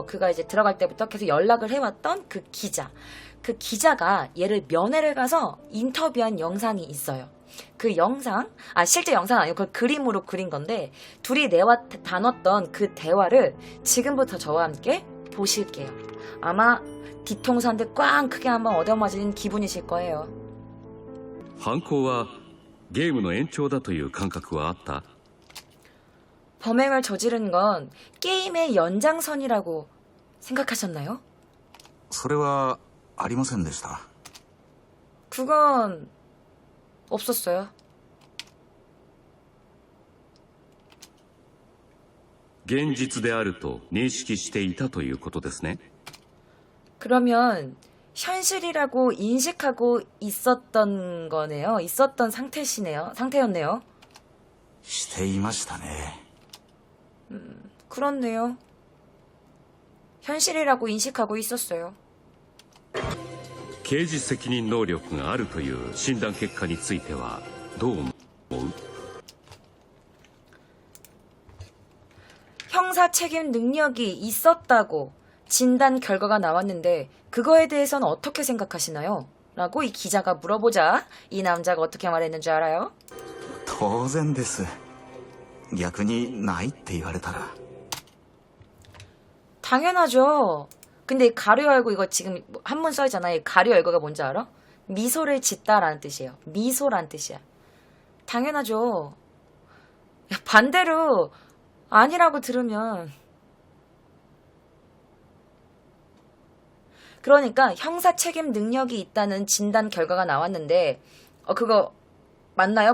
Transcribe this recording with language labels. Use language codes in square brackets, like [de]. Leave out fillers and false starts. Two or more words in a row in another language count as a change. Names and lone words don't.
[ko] 그가 이제 들어갈 때부터 계속 연락을 해왔던 그 기자. 그 기자가 얘를 면회를 가서 인터뷰한 영상이 있어요. 그 영상, 실제 영상 아니고 그 그림으로 그린 건데 둘이 나눴던 그 대화를 지금부터 저와 함께 보실게요. 아마 뒤통수 한 대 꽝 크게 한번 얻어맞은 기분이실 거예요. [ja] 犯行はゲームの延長だという感覚はあった? [ko] 범행을 저지른 건 게임의 연장선이라고 생각하셨나요? [ja] それはありませんでした。 [ko] 그건 없었어요. [ja] 現実であると認識していたということですね。 [ko] 그러면 현실이라고 인식하고 있었던 거네요. 있었던 상태였네요. [ja] していましたね。 [ko] 그렇네요. 현실이라고 인식하고 있었어요. [ja] 刑事責任能力があるという診断結果についてはどう思う? [ko] 형사 책임 능력이 있었다고 진단 결과가 나왔는데 그거에 대해서는 어떻게 생각하시나요? 라고 이 기자가 물어보자 이 남자가 어떻게 말했는 줄 알아요? [ja] 当然です。逆にないって言われたら。 [ko] 당연하죠. 근데 가로 열고 이거 지금 한문 써있잖아요. 가로 열고가 뭔지 알아? 미소를 짓다라는 뜻이에요. 미소란 뜻이야. 당연하죠. 야, 반대로 아니라고 들으면 그러니까 형사 책임 능력이 있다는 진단 결과가 나왔는데 그거 맞나요?